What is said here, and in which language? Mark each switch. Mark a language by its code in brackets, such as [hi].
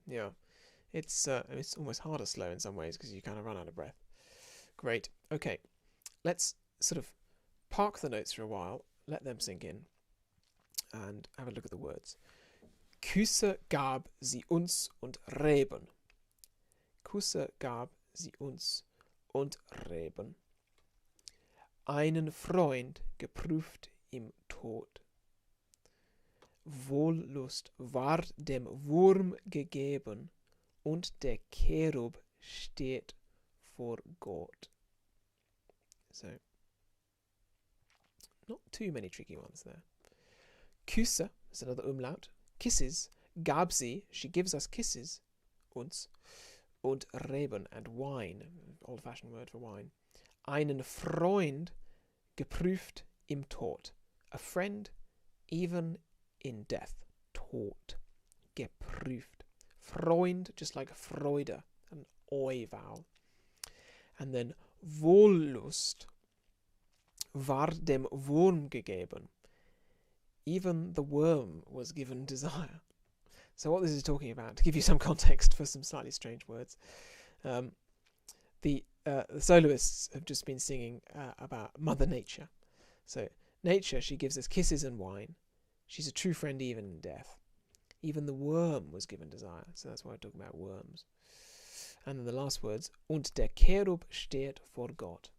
[en] Yeah, it's almost harder slow in some ways because you kind of run out of breath. Great. Okay, let's sort of park the notes for a while, let them sink in, and have a look at the words. [de] Küsse gab sie uns und Reben. Küsse gab sie uns und Reben. Einen Freund geprüft im Tod. Wohllust ward dem Wurm gegeben, und der Cherub steht vor Gott. [en] So, not too many tricky ones there. Küsse is another umlaut. Kisses, [de] gab sie, [en] she gives us kisses, uns, [de] und Reben, [en] and wine, old-fashioned word for wine. [de] Einen Freund geprüft im Tod. [en] A friend even in death. [de] Tod. geprüft. [en] Freund, just like Freude, an oi vowel. And then [de] Wollust war dem Wurm gegeben. [en] Even the worm was given desire. So what this is talking about, to give you some context for some slightly strange words, the soloists have just been singing about Mother Nature. So nature, she gives us kisses and wine. She's a true friend even in death. Even the worm was given desire. So that's why we're talking about worms. And then the last words, [de] und der Cherub steht vor Gott.